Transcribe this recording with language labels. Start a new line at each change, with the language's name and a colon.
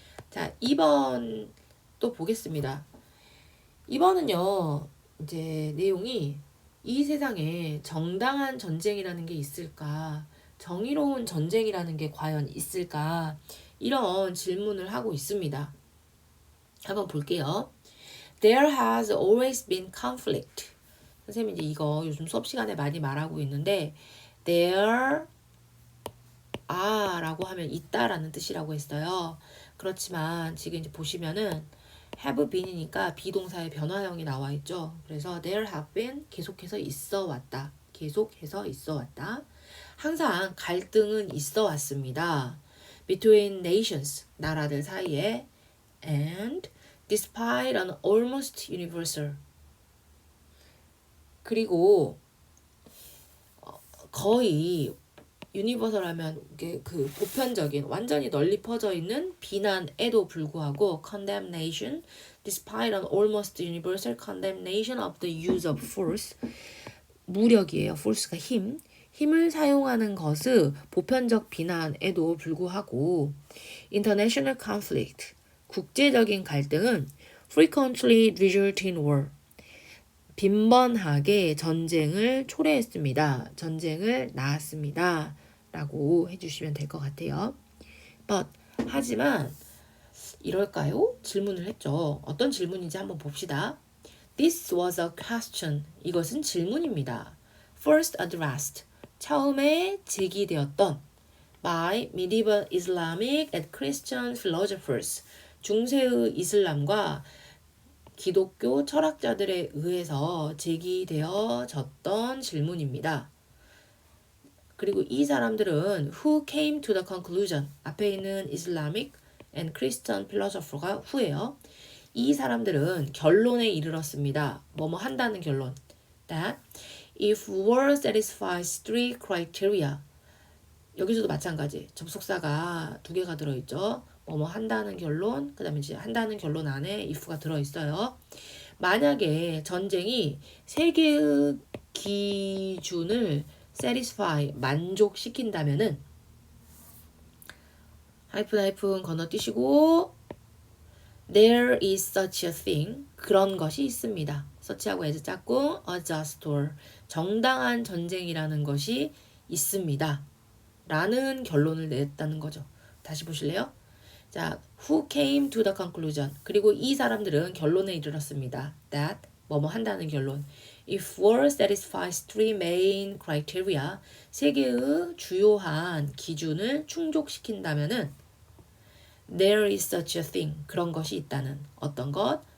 Korean: 자, 2번 또 보겠습니다. 2번은요, 이제 내용이 이 세상에 정당한 전쟁이라는 게 있을까? 정의로운 전쟁이라는 게 과연 있을까? 이런 질문을 하고 있습니다. 한번 볼게요.
English: There has always been conflict.
Korean: 선생님이 이제 이거 요즘 수업 시간에 많이 말하고 있는데 there are라고 하면 있다라는 뜻이라고 했어요. 그렇지만 지금 이제 보시면은 have been이니까 비동사의 변화형이 나와 있죠. 그래서 there have been 계속해서 있어 왔다. 계속해서 있어 왔다. 항상 갈등은 있어 왔습니다.
English: Between nations,
Korean: 나라들 사이에
English: and despite an almost universal
Korean: 그리고 거의 유니버설하면 그 보편적인 완전히 널리 퍼져 있는 비난에도 불구하고
English: condemnation despite an almost universal condemnation of the use of force 무력이에요.
Korean: force가 힘을 사용하는 것은 보편적 비난에도 불구하고
English: international conflict
Korean: 국제적인 갈등은
English: frequently result in war
Korean: 빈번하게 전쟁을 초래했습니다. 전쟁을 낳았습니다. 라고 해주시면 될 것 같아요. But, 하지만 이럴까요? 질문을 했죠. 어떤 질문인지 한번 봅시다.
English: This was a question.
Korean: 이것은 질문입니다.
English: First addressed.
Korean: 처음에 제기되었던
English: by medieval Islamic and Christian philosophers.
Korean: 중세의 이슬람과 기독교 철학자들에 의해서 제기되어졌던 질문입니다. 그리고 이 사람들은
English: who came to the conclusion 앞에 있는 Islamic and Christian philosopher가 who예요.
Korean: 이 사람들은 결론에 이르렀습니다. 뭐뭐 한다는 결론.
English: That if war satisfies three criteria
Korean: 여기서도 마찬가지. 접속사가 두 개가 들어있죠. 뭐뭐 한다는 결론, 그 다음에 이제 한다는 결론 안에 if가 들어있어요. 만약에 전쟁이 세 개의 기준을 satisfy, 만족시킨다면은 하이픈 건너뛰시고
English: there is such a thing,
Korean: 그런 것이 있습니다. such하고 as 짝꿍,
English: a just war,
Korean: 정당한 전쟁이라는 것이 있습니다. 라는 결론을 냈다는 거죠. 다시 보실래요?
English: 자, who came to the conclusion.
Korean: 그리고 이 사람들은 결론에 이르렀습니다. That, 뭐뭐 한다는 결론.
English: If war satisfies three main criteria,
Korean: 세 개의 주요한 기준을 충족시킨다면은
English: there is such a thing,
Korean: 그런 것이 있다는 어떤 것?